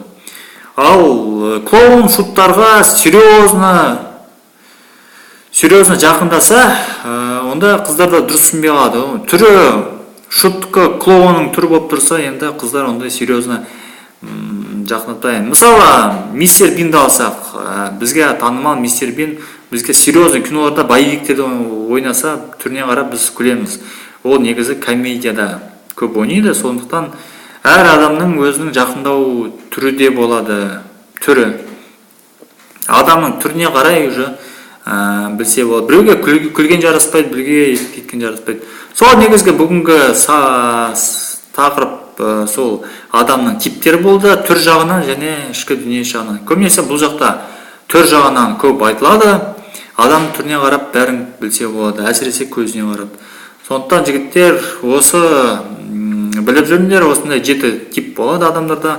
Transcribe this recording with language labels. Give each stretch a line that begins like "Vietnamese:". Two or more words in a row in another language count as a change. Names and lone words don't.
Kazakh: Ал клоун шуттарға серьезно жақындаса, онда қыздар да дұрыс түсінбей қалады. Түрі шутка клоунның түрі болып тұрса, енді қыздар ондай серьезно жакынатпайм.
Kyrgyz: Мисалы, мистер Бинди алсак, бизге таанымал мистер Бин бизге серьезный киноларда боевиктерде ойнаса, түрүнө карап биз күлөбүз. Ол негизи комедияда көп ойнойт, сондуктан ар адамдын өзүнүн жакындоо түрү де болот, түрү. Адамдын түрүнө карай уже билсе болот. Бирөөгө күлгөн жараспайт, бирөөгө кеткен жараспайт.
Kazakh: Сол негизги бүгүнкү тақырып сол адамның типтері болды, түр жағынан және ішкі дүние жағынан. Көбінесе бұл жақта түр жағынан көп айтылады, адам түріне қарап бәрін білсе болады, әсіресе көзіне қарап. Сондықтан жігіттер осы біліп жүріңдер, осындай 7 тип болады адамдарда.